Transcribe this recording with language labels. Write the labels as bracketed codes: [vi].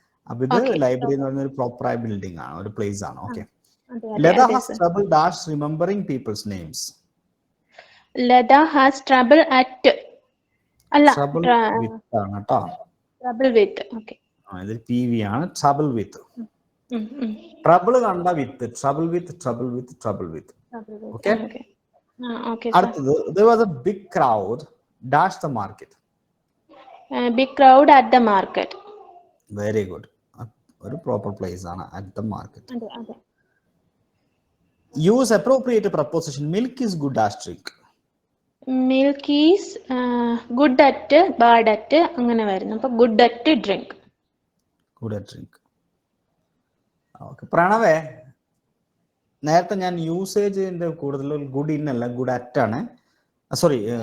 [ml] അപ്പൊ ഇത് ലൈബ്രറി എന്ന് പറയുന്ന ഒരു പ്രോപ്പർ ആയ ബിൽഡിംഗ് ആണ്, ഒരു പ്ലേസ് ആണ്. [en] Okay. Leda has trouble dash remembering people's names. Leda has trouble at trouble with [ml] ആണ് ട്ടോ. [en] trouble with. Okay. [ml] ഇത് PV ആണ്. [en] trouble with. trouble കണ്ട with. trouble with. Okay. [ml] അടുത്തത്. [en] There was a big crowd dash the market. Big crowd at the market. Very good. [ml] ഒരു [en] Proper place ആണ് at the market. [ml] അതെ. [en] Use appropriate preposition. Milk is good dash drink. Milk is good at, bad at [ml] അങ്ങനെ വരുന്നു. [en] അപ്പൊ good at drink. Okay. [ml] പ്രണവേ, നേരത്തെ ഞാൻ യൂസേജിന്റെ കൂടുതൽ good in അല്ല, ഗുഡ് അറ്റ് ആണ്. സോറി.